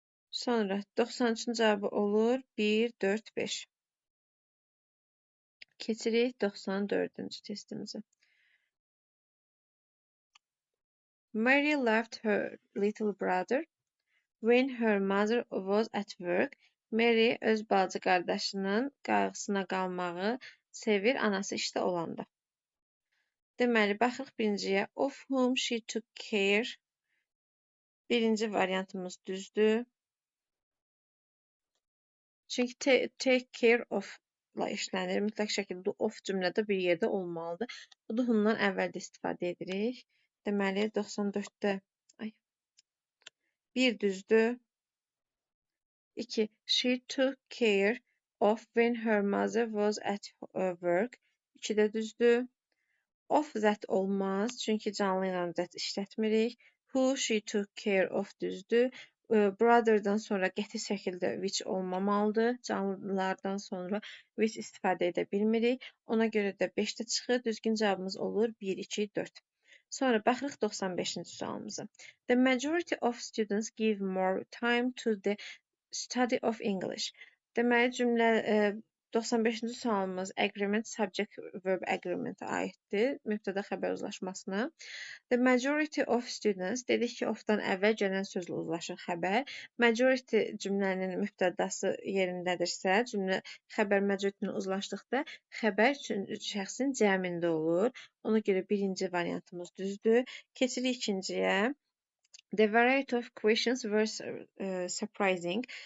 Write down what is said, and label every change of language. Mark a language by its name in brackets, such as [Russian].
[Azerbaijani] Sonra 93-cü cavabı olur 1, 4, 5. Keçirik 94-cü testimizə. [English] Mary left her little brother when her mother was at work. [Azerbaijani] Mary öz balaca qardaşının qayğısına qalmağı sevir, anası işdə olanda. Deməli, baxırıq birinciyə. [English] Of whom she took care. [Azerbaijani] Birinci variantımız düzdür. Çünki [English] take care of- [Azerbaijani] la işlənir. Mütləq şəkildə of cümlədə bir yerdə olmalıdır. Bu da whom-dan əvvəldə istifadə edirik. Deməli, 94-də 1 düzdür. 2. [English] She took care of when her mother was at work. [Azerbaijani] 2 də düzdür. [English] Of that [Azerbaijani] olmaz. Çünki canlı ilə that işlətmirik. [English] Who she took care of [Azerbaijani] düzdür. Brother'dan sonra qəti şəkildə which olmamalıdır. Canlılardan sonra which istifadə edə bilmirik. Ona görə də 5-də çıxır. Düzgün cavabımız olur 1, 2, 4. Sonra baxırıq 95-ci sualımıza. [English] The majority of students give more time to the study of English. [Azerbaijani] Deməli, cümlə 95-ci sualımız agreement, subject, verb agreement-ə aiddir. Mübtəda xəbər uzlaşmasına. [English] The majority of students [Azerbaijani] dedik ki, of-dan əvvəl gələn sözlə uzlaşır xəbər. Majority cümlənin mübtədası yerindədirsə, cümlə xəbər majority-ni uzlaşdıqda xəbər şəxsin cəmində olur. Ona görə birinci variantımız düzdür. Keçirik ikinciyə. [English] The variety of questions were surprising.